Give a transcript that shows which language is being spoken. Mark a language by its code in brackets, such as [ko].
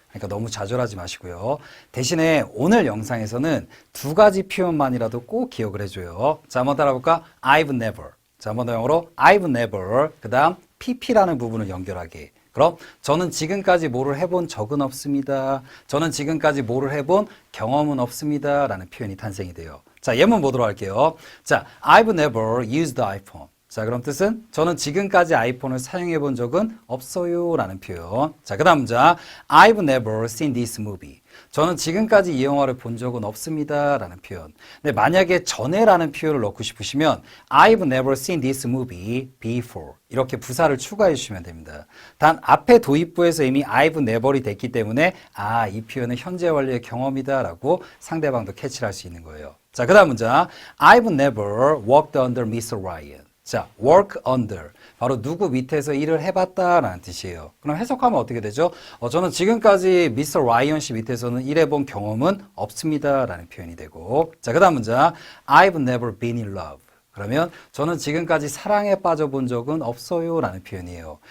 [ko] 그러니까 너무 좌절하지 마시고요. 대신에 오늘 영상에서는 두 가지 표현만이라도 꼭 기억을 해줘요. 자, 한번 따라볼까? [en] I've never. [ko] 자, 한번 더 영어로 [en] I've never. [ko] 그 다음 pp라는 부분을 연결하게. 그럼 저는 지금까지 뭐를 해본 적은 없습니다. 저는 지금까지 뭐를 해본 경험은 없습니다. 라는 표현이 탄생이 돼요. 자, 예문 보도록 할게요. [en] 자, I've never used the iPhone. [ko] 자, 그럼 뜻은 저는 지금까지 아이폰을 사용해 본 적은 없어요. 라는 표현. 자, 그 다음 문장. [en] I've never seen this movie. [ko] 저는 지금까지 이 영화를 본 적은 없습니다. 라는 표현. 근데 만약에 전에라는 표현을 넣고 싶으시면 [en] I've never seen this movie before. [ko] 이렇게 부사를 추가해 주시면 됩니다. 단 앞에 도입부에서 이미 [en] I've never [ko] 이 됐기 때문에 이 표현은 현재 완료의 경험이다. 라고 상대방도 캐치를 할 수 있는 거예요. 자, 그 다음 문장. [en] I've never worked under Mr. Ryan. 자, work under. [ko] 바로 누구 밑에서 일을 해봤다라는 뜻이에요. 그럼 해석하면 어떻게 되죠? 저는 지금까지 미스터 라이언 씨 밑에서는 일해본 경험은 없습니다. 라는 표현이 되고. 자, 그 다음 문장. [en] I've never been in love. [ko] 그러면 저는 지금까지 사랑에 빠져본 적은 없어요 라는 표현이에요.